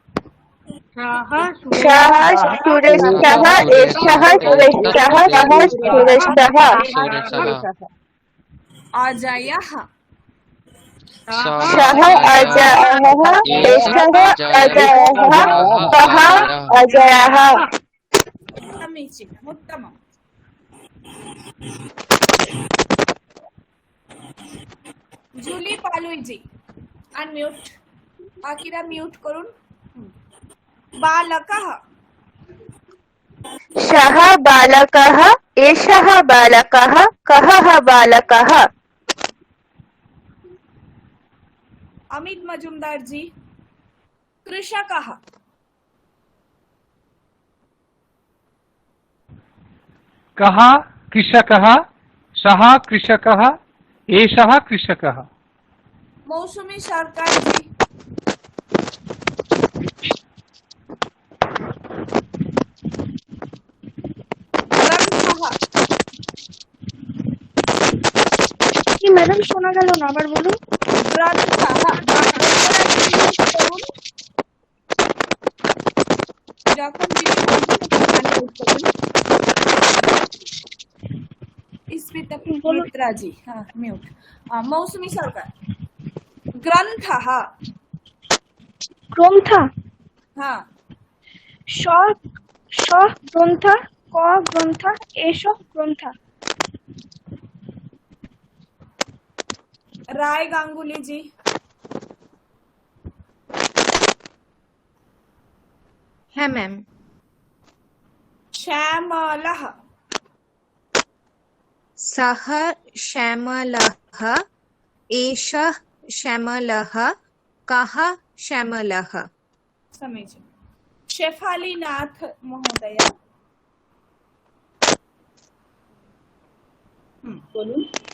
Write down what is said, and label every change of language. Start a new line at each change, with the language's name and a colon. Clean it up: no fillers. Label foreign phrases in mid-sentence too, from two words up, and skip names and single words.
Sanskrit: सः सुरेशः एषः सुरेशः कः सुरेशः सुरेशः अजयः सः अजयः एषः अजयः कः अजयः समीचीनम्, उत्तमम्।
Bangla: জুলি পালুইজি আনমিউট, বাকিরা মিউট করুন।
Sanskrit: বালকः सः बालकः एषः बालकः कः बालकः अमित मजुमदार जी। कृषकः कः कृषकः सः कृषकः एषः कृषकः मौसुमी सरकार जी।
Bangla: ম্যাডাম শোনা গেল না, আবার বলুন।
Hindi: যখন मित्रा जी, हाँ म्यूट।
Sanskrit: मौसुमी सरकार। ग्रंथः গ্রন্থ
Hindi: हाँ
Sanskrit: স গ্রন্থ ক গ্রন্থ এষ গ্রন্থ राय गांगुली जी।
Bangla: হ্যাঁ ম্যাম।
Sanskrit: श्यामलः सः श्यामलः एषः श्यामलः कः श्यामलः समीचीन। शेफाली नाथ महोदय बोलूं।